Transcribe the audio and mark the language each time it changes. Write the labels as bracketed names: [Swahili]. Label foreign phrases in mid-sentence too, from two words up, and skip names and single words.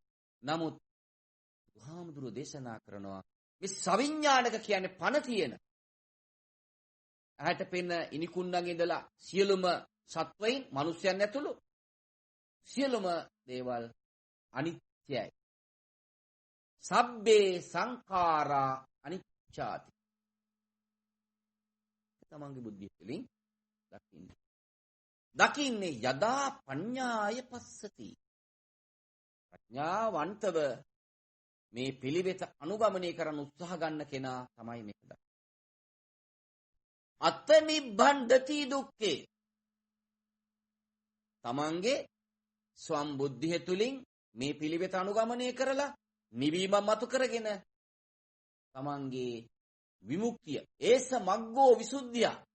[Sinhala] නමුත් බුදුහාමුදුරුවෝ දේශනා කරනවා මේ සවිඥානික කියන්නේ පණ තියෙන ඇහැට පෙනෙන ඉනිකුණ්ණන් ඉඳලා සියලුම සත්වයින් මිනිස්යන් ඇතුළු සියලුම දේවල් අනිත්‍යයි. [Pali] සබ්බේ සංඛාරා අනිච්චාති. [Sinhala] තමන්ගේ බුද්ධිය තුළින් දකින්නේ [Pali] යදා පඤ්ඤාය පස්සති. [Sinhala] ප්‍රඥාවන්තව මේ පිළිවෙත අනුගමනය කරන්න උත්සාහ ගන්න කෙනා තමයි මේක දකින්නේ. [Pali] අත නිබ්බන්ධති දුක්ඛේ. [Sinhala] තමන්ගේ ස්වම් බුද්ධිය තුළින් මේ පිළිවෙත අනුගමනය කරලා නිවීම මතු කරගෙන තමන්ගේ විමුක්තිය [Pali] ඒස මග්ගෝ විසුද්ධිය.